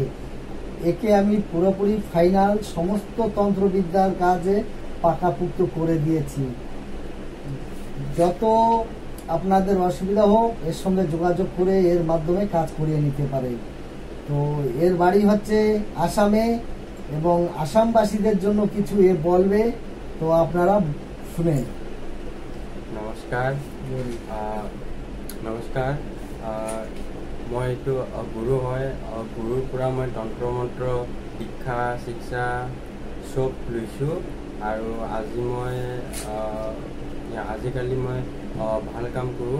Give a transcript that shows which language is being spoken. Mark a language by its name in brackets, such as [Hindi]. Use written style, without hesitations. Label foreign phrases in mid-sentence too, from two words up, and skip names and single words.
[Bangla] একে আমি পুরোপুরি ফাইনাল সমস্ত তন্ত্রবিদ্যার কাজে পাকাপুক্ত করে দিয়েছি। যত আপনাদের অসুবিধা হোক এর সঙ্গে যোগাযোগ করে এর মাধ্যমে কাজ করিয়ে নিতে পারে। তো এর বাড়ি হচ্ছে আসামে এবং আসামবাসীদের জন্য কিছু এ বলবে, তো আপনারা শুনেন। [Assamese] নমস্কাৰ। মই এইটো গুৰু হয়। গুৰুৰ পৰা মই তন্ত্ৰ মন্ত্ৰ শিক্ষা শিক্ষা চব লৈছোঁ আৰু আজিকালি মই ভাল কাম কৰোঁ।